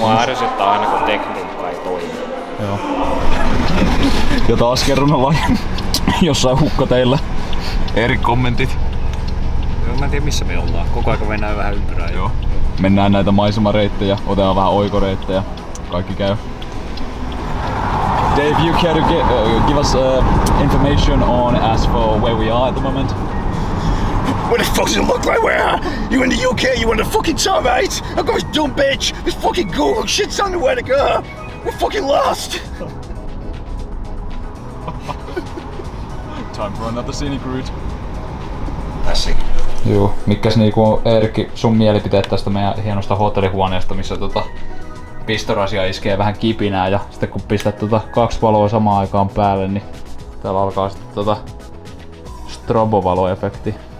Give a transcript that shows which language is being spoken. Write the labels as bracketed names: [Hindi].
[Finnish] Mua ärsyttää aina kun tekniikka ei toimi. Joo. Ja taas kerran ollaan jossain hukkateillä. Eri kommentit. Joo, mä en tiedä missä me ollaan. Koko ajan mennään vähän ympyrään. Joo. Mennään näitä maisemareittejä, otetaan vähän oikoreittejä. Kaikki käy. [English] Dave, you care to give us information on as for where we are at the moment? Where the fuck does it look like we are? You in the UK, you on the fucking top, right? I've got this dumb bitch, this fucking Google shit's telling me where to go. We're fucking lost. Time for another scenic route. [Finnish] Tässäkin. Joo, mikäs niinku Eerikki sun mielipiteet tästä meidän hienosta hotellihuoneesta, missä pistorasia iskee vähän kipinää ja sitten kun pistät 2 valoa samaan aikaan päälle, niin täällä alkaa sitten strobovaloefekti.